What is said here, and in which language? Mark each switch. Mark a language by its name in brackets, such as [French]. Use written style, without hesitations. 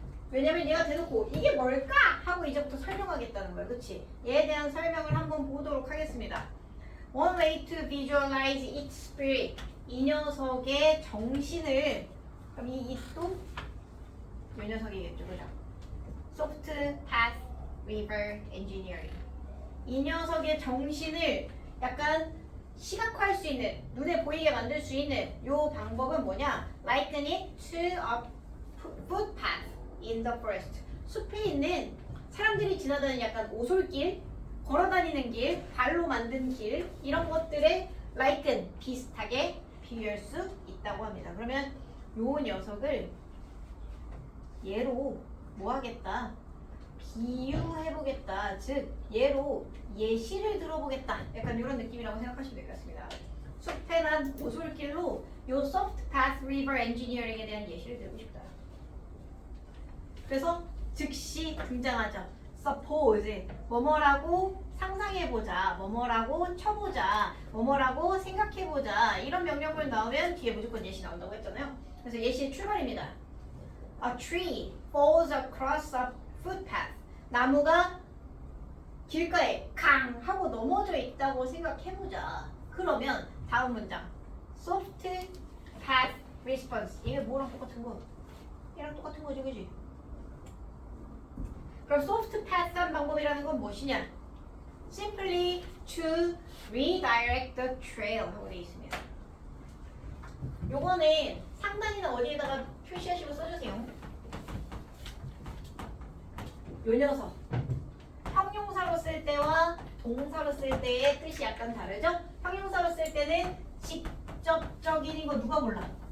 [Korean] 왜냐면 얘가 대놓고 이게 뭘까? 하고 이제부터 설명하겠다는 거야. 그치? 얘에 대한 설명을 한번 보도록 하겠습니다. [English] One way to visualize its spirit. [Korean] 이 녀석의 정신을 그럼 이 it도 이 녀석이겠죠. 그죠? [English] Soft Path River Engineering. [Korean] 이 녀석의 정신을 약간 시각화할 수 있는, 눈에 보이게 만들 수 있는 요 방법은 뭐냐? [English] Liken it to a footpath in the forest. [Korean] 숲에 있는 사람들이 지나다니는 약간 오솔길, 걸어다니는 길, 발로 만든 길 이런 것들에 liken, 비슷하게 비교할 수 있다고 합니다. 그러면 요 녀석을 얘로 뭐 하겠다? 비유해보겠다. 즉 얘로 예시를 들어보겠다. 약간 이런 느낌이라고 생각하시면 될 것 같습니다. 숲에 난 오솔길로 요 Soft Path River Engineering에 대한 예시를 들고 싶다. 그래서 즉시 등장하죠. Suppose 뭐뭐라고 상상해보자, 뭐뭐라고 쳐보자, 뭐뭐라고 생각해보자 이런 명령문 나오면 뒤에 무조건 예시 나온다고 했잖아요. 그래서 예시의 출발입니다. [English] A tree falls across a footpath. [Korean] 나무가 길가에 강 하고 넘어져 있다고 생각해보자. 그러면 다음 문장 Soft Path Response. 이게 뭐랑 똑같은 거? 얘랑 똑같은 거지, 그지? 그럼 soft path한 방법이라는 건 무엇이냐? [English] Simply to redirect the trail [Korean] 하고 되어 있습니다. 요거는 상단이나 어디에다가 표시하시고 써주세요. 요 녀석 형용사로 쓸 때와 동사로 쓸 때의 뜻이 약간 다르죠? 형용사로 쓸 때는 직접적인 거 누가 몰라?